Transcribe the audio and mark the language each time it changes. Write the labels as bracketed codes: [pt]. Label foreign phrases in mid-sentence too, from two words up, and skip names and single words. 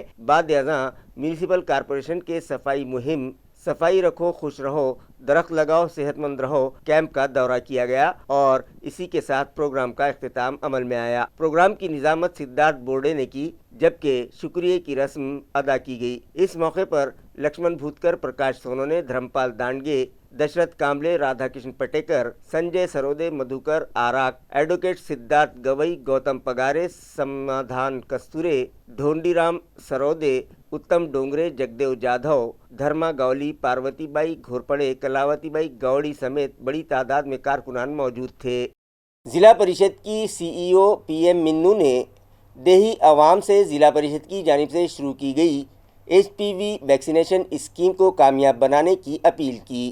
[ur] بعد ازاں میونسپل کارپوریشن کے صفائی مہم صفائی رکھو خوش رہو، درخت لگاؤ صحت مند رہو کیمپ کا دورہ کیا گیا اور اسی کے ساتھ پروگرام کا اختتام عمل میں آیا۔ پروگرام کی نظامت سدھارتھ بورڈے نے کی، جبکہ شکریہ کی رسم ادا کی گئی۔ اس موقع پر لکشمن بھوتکر، پرکاش سونونے، دھرمپال دانڈگے، دشرتھ کامبلے، رادھا کرشن پٹیکر، سنجے سرودے، مدھوکر آراک، ایڈوکیٹ سدھارتھ گوئی، گوتم پگارے، سمادھان کستورے، ڈھونڈی رام سرودے، اتم ڈونگرے، جگدیو جادھو، دھرما گولی، پاروتی بائی گھورپڑے، کلاوتی بائی گوڑی سمیت بڑی تعداد میں کارکنان موجود تھے۔ ضلع پریشد کی CEO PM منو نے دیہی عوام سے ضلع پریشد کی جانب سے شروع کی گئی HPV ویکسینیشن اسکیم کو کامیاب بنانے کی اپیل کی۔